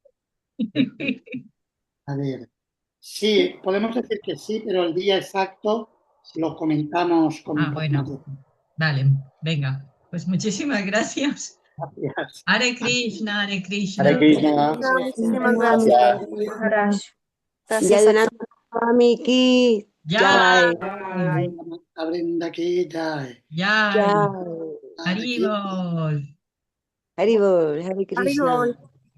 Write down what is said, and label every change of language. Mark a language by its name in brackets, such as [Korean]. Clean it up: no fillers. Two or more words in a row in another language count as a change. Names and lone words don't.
[Spanish] A ver. Sí, podemos decir que sí, pero el día exacto lo comentamos con un Ah, poco más bueno. Vale, venga. Pues muchísimas gracias. de gracias. [Sanskrit] Hare Krishna, Hare Hare Krishna. Krishna. [Spanish] Muchísimas Gracias. gracias. [Hindi] Yadunanda Swami ki Jai. jai. Brenda ki jai. Jai. Jai. [Sanskrit] Hare Krishna. Haribol. Haribol, Hare Krishna.